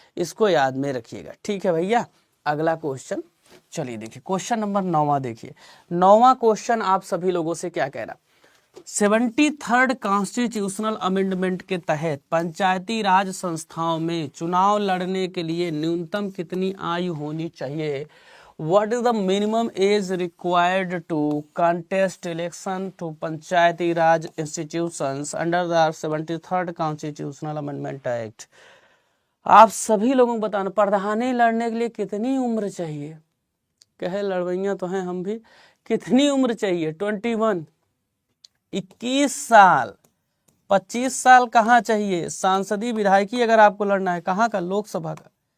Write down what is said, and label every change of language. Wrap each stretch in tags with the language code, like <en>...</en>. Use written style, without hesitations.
<hi>इसको याद में रखिएगा, ठीक है भैया। अगला क्वेश्चन चलिए देखिए, क्वेश्चन नंबर 9वां देखिए। 9वां क्वेश्चन आप सभी लोगों से क्या कह रहा, 73rd कॉन्स्टिट्यूशनल अमेंडमेंट के तहत पंचायती राज संस्थाओं में चुनाव लड़ने के लिए न्यूनतम कितनी आयु होनी चाहिए?</hi> <en>What is the minimum age required to contest election to Panchayati Raj institutions under the 73rd Constitutional Amendment Act?</en> <hi>आप सभी लोगों को बताना, प्रधानी लड़ने के लिए कितनी उम्र चाहिए? कहे लड़वैया तो हैं हम भी, कितनी उम्र चाहिए? 21, 21 साल, 25 साल कहाँ चाहिए? सांसदीय विधायकी अगर आपको लड़ना है, कहाँ का, लोकसभा का।</hi>